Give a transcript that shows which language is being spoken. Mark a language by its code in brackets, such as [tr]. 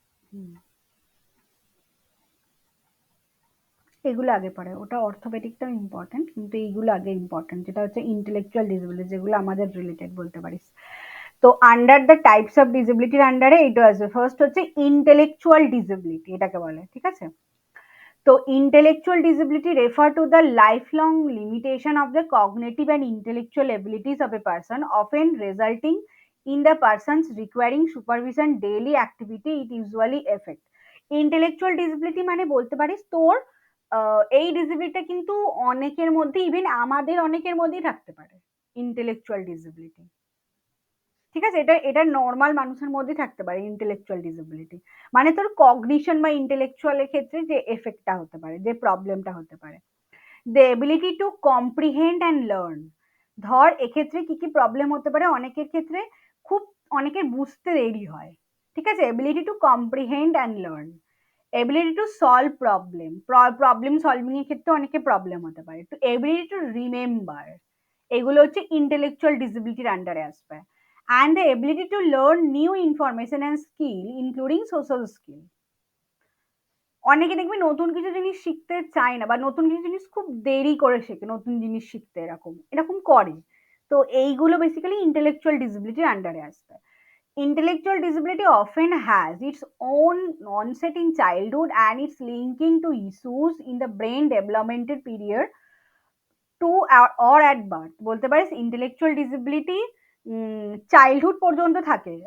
[bn] হুম, এগুলো আগে পড়ে, ওটা অর্থোপেডিকটাও ইম্পর্টেন্ট, কিন্তু এইগুলো আগে ইম্পর্টেন্ট, যেটা হচ্ছে ইন্টেলেকচুয়াল ডিসেবিলিটি, যেগুলো আমাদের রিলেটেড বলতে পারিস। তো আন্ডার দ্য টাইপস অফ ডিসেবিলিটির আন্ডারে এইটা আসবে, ফার্স্ট হচ্ছে ইন্টেলেকচুয়াল ডিসেবিলিটি, এটাকে বলে, ঠিক আছে? [en] তো intellectual disability refer to the lifelong limitation of the cognitive and intellectual abilities of a person, often resulting in the person's requiring supervision daily activity it usually affect. [bn] Intellectual disability মানে বলতে পারিস তোর এই ডিসেবিলিটিটা কিন্তু অনেকের মধ্যে, ইভেন আমাদের অনেকের মধ্যেই থাকতে পারে ইন্টেলেকচুয়াল ডিসেবিলিটি, ঠিক আছে? এটা এটা নর্মাল মানুষের মধ্যে থাকতে পারে ইন্টেলেকচুয়াল ডিসেবিলিটি, মানে তোর কগনিশন বা ইন্টেলেকচুয়ালের ক্ষেত্রে যে এফেক্টটা হতে পারে, যে প্রবলেমটা হতে পারে। [en] the ability to comprehend and learn, [bn] ধর এক্ষেত্রে কি কি প্রবলেম হতে পারে, অনেকের ক্ষেত্রে খুব, অনেকের বুঝতে দেরি হয়, ঠিক আছে? [en] ability to comprehend and learn, ability to solve problem, [bn] problem solving এর ক্ষেত্রে অনেকের প্রবলেম হতে পারে, তো [en] ability to remember, [bn] এগুলো হচ্ছে ইন্টেলেকচুয়াল ডিসেবিলিটির আন্ডারে আসবে। [en] and the ability to learn new information and skill, including social skill. [bn] অনেকে দেখবি নতুন কিছু জিনিস শিখতে চায় না বা নতুন কিছু জিনিস খুব দেরি করে শেখে নতুন জিনিস শিখতে, এরকম এরকম করে। তো এইগুলো বেসিক্যালি ইন্টেলেকচুয়াল ডিসেবিলিটির আন্ডারে আসবে। [en] Intellectual disability often has its own onset in childhood and its linking to issues in the brain developmental period to or at birth. [bn] বলতে পারিস ইন্টেলেকচুয়াল ডিসেবিলিটি চাইল্ডহুড পর্যন্ত থাকে।